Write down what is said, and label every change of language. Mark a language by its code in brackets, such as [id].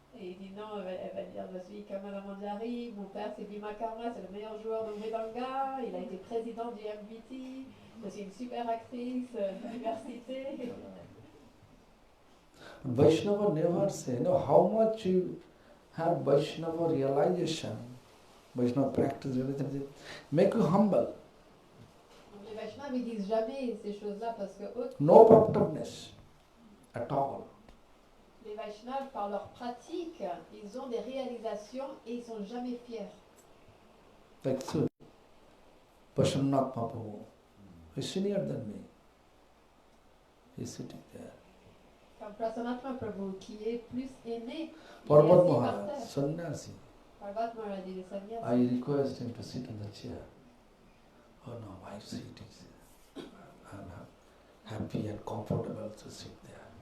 [fr] Et il dit non, elle va dire je suis Kamala Manjari, mon père c'est Bhima Karma, c'est le meilleur joueur de Vedanga, il a été président du MBT, je suis une super actrice d'université. [en] Vaishnava never say, no, how much you have Vaishnava realization, Vaishnava practice, make you humble. [fr] Les Vaishnavas ne disent jamais ces choses-là parce que eux, [en] no promptness at all. [fr] Les Vaishnavas, par leur pratique, ils ont des réalisations et ils ne sont jamais fiers. [en] Like so, Pashamnath Mahaprabhu, he's senior than me. He's sitting there. [fr] Comme Prasannath Mahaprabhu, qui est plus aimé, [en] Parvat Maharaj, sannyasi. [fr] Parvat Maharaj, il est sannyasi. [en] I request him to sit in the chair. Oh no, my seat is, I'm happy and comfortable to sit there.